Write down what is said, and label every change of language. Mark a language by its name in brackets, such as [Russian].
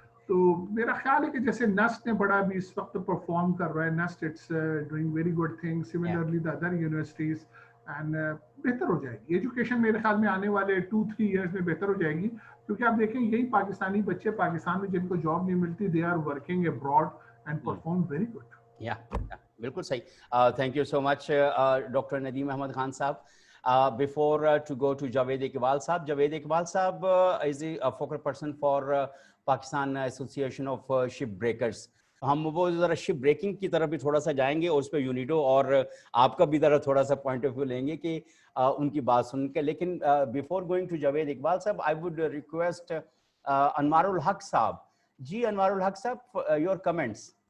[Urdu] تو میرا خیال ہے کہ جیسے نسٹ نے بڑا بھی اس وقت پرفارم کر رہا ہے, نسٹ [English] it's doing very good thing, similarly the other universities, and [Urdu] بہتر ہو جائے گی ایجوکیشن میرے خیال میں آنے والے 2-3 ایئرس میں بہتر ہو جائے گی, کیونکہ آپ دیکھیں یہی پاکستانی بچے پاکستان میں جن کو جاب نہیں ملتی, [English] They are working abroad and perform very good. [Urdu] بالکل صحیح. [English] thank you so much [Urdu] doctor Nadeem Ahmad Khan صاحب. [English] Before to go to Javed Iqbal Saab. Javed Iqbal Saab is a focal person for Pakistan Association of Shipbreakers. [Urdu] ہم وہ ذرا شپ breaking کی طرف بھی تھوڑا سا جائیں گے, اور اس پہ یونیڈو اور آپ کا بھی ذرا تھوڑا سا پوائنٹ آف ویو لیں گے کہ ان کی بات سن کے. [English] لیکن before going to Javed Iqbal صاحب, I would request Anwar ul Haq صاحب. [Urdu] جی انوار الحق صاحب, [English] Your comments.